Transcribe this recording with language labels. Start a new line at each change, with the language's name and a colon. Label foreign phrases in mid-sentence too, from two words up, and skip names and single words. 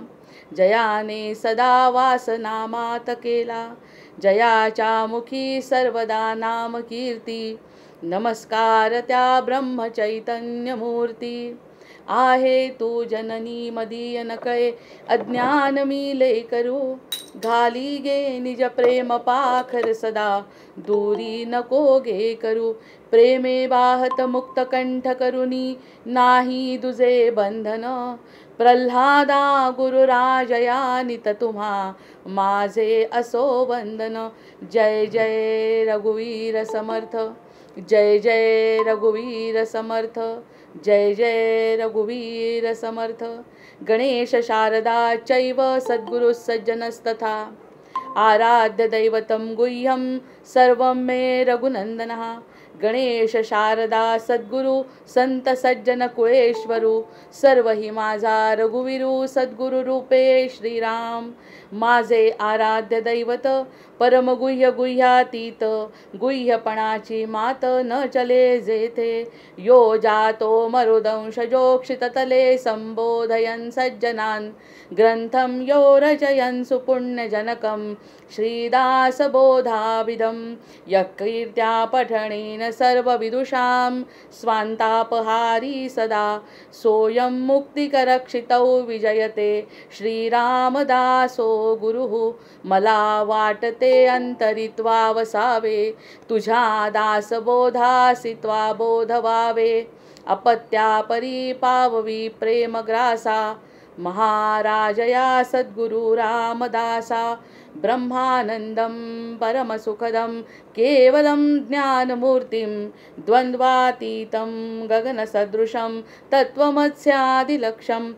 Marathi: जयाने सदा वास नामात केला, जयाच्या मुखी सर्वदा नाम कीर्ती. नमस्कार त्या ब्रह्म चैतन्य मूर्ती, आहे तू जननी मदीय नकळे. अज्ञान मी ले करू, घाली गे निज प्रेम पाखर सदा. दूरी नको गे करू, प्रेमे बाहत मुक्त कंठ करुनी. नाही दुजे बंधन, प्रल्हादा गुरुराजया नित तुम्हा माझे असो वंदन. जय जय रघुवीर समर्थ, जय जय रघुवीर समर्थ, जय जय रघुवीर समर्थ.
Sanskrit: गणेश शारदा चैव सद्गुरु सज्जनस्तथा, आराध्य दैवतं गुह्यं सर्वं मे रघुनंदनः.
Marathi: गणेश शारदा सद्गुरु संत सज्जन कुळेश्वरू, सर्व ही माझा रघुवीरू. सद्गुरु रूपे श्रीराम माझे आराध्य दैवत. परमगुह्य गुह्यातीत, गुह्यपणाची मात न चले जेथे.
Sanskrit: यो जातो मरुदंशजोक्षिततले, संबोधयन् सज्जनान् ग्रंथं यो रचयन् सुपुण्यजनकं. श्रीदासबोधाविदं यः कीर्त्या पठनेन सर्वविदुषां स्वान्तापहारी सदा. सोऽयं मुक्तिकरक्षितौ विजयते, श्रीरामदासो गुरुः.
Marathi: मला वाटते अंतरित्वा वसावे, तुझ्या दासबोधासित्वा बोध व्हावे. अपत्या परिपाववी प्रेमग्रासा, महाराजया सद्गुरु रामदासा.
Sanskrit: ब्रह्मानंदं परमसुखदं केवलं ज्ञानमूर्तिं, द्वन्द्वातीतं गगनसदृशं तत्त्वमस्यादिलक्ष्यम्.